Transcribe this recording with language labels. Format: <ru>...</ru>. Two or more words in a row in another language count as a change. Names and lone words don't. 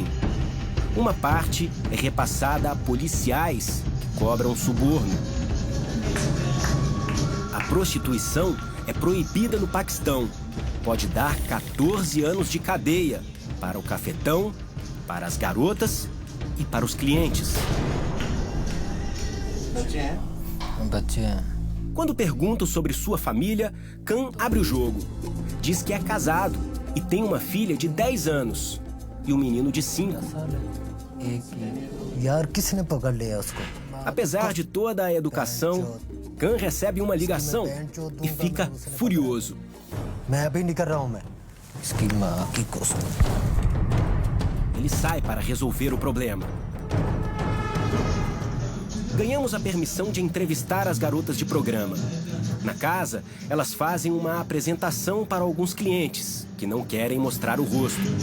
<pt>Uma parte é repassada a policiais que cobram suborno. A prostituição é proibida no Paquistão. Pode dar 14 anos de cadeia para o cafetão, para as garotas e para os clientes.</pt> <hi>बच्चे हैं।</hi> <pt>Quando pergunto sobre sua família, Khan abre o jogo. Diz que é casado e tem uma filha de 10 anos e um menino de 5.</pt> <hi>यार किसने पकड़ लिया उसको?</hi> <pt>Apesar de toda a educação, Khan recebe uma ligação e fica furioso.</pt> <hi>मैं अभी निकल रहा हूँ मैं। इसकी माँ की कसम।</hi> <pt>Ele sai para resolver o problema. Ganhamos a permissão de entrevistar as garotas de programa. Na casa, elas fazem uma apresentação para alguns clientes que não querem mostrar o rosto.</pt>